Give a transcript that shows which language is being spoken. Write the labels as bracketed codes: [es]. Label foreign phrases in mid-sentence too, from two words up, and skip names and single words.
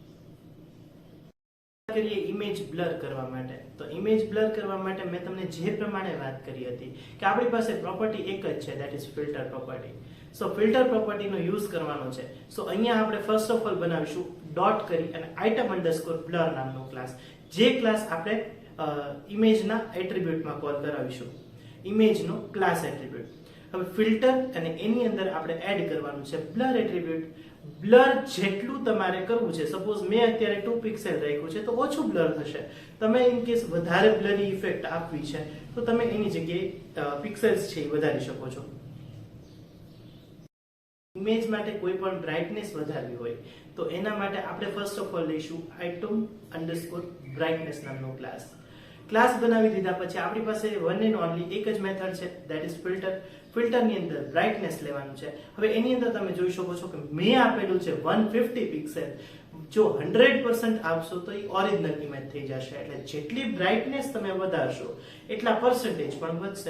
[gu] કરીએ [en] image blur [gu] કરવા માટે, તો [en] image blur [gu] કરવા માટે મેં તમને જે પ્રમાણે વાત કરી હતી કે આપણી પાસે પ્રોપર્ટી એક જ છે, [en] that is filter property. [gu] સો ફિલ્ટર પ્રોપર્ટીનો યુઝ કરવાનો છે। સો અહીંયા આપણે [en] first of all [gu] બનાવીશું ડોટ કરી અને item_blur નામનો ક્લાસ, જે ક્લાસ આપણે ઇમેજના એટ્રીબ્યુટમાં કોલ કરાવીશું, ઇમેજનો [en] class attribute. [gu] હવે ફિલ્ટર અને એની અંદર આપણે એડ કરવાનું છે [en] blur attribute. [gu] બ્લર જેટલું તમારે કરવું છે, સપોઝ મેં અત્યારે 2 પિક્સેલ રાખ્યું છે તો ઓછું બ્લર થશે। તમે [en] in case [gu] વધારે [en] blurry effect [gu] આપવી છે તો તમે એની જગ્યાએ પિક્સેલ્સ છે એ વધારી શકો છો। ઇમેજ માટે કોઈ પણ બ્રાઇટનેસ વધારવી હોય તો એના માટે આપણે [en] first of all [gu] લઈશું item_brightness નામનો ક્લાસ। ક્લાસ બનાવી દીધા પછી આપણી પાસે [en] one and only [gu] એક જ મેથડ છે, [en] that is filter. [gu] ફિલ્ટર ની અંદર બ્રાઇટનેસ લેવાનું છે। હવે એની અંદર તમે જોઈ શકો છો કે મેં આપેલું છે 150 પિક્સેલ, જો 100% આપશો તો એ [en] original image [gu] થઈ જશે, એટલે જેટલી બ્રાઇટનેસ તમે વધારશો એટલા પર્સન્ટેજ પણ વધશે।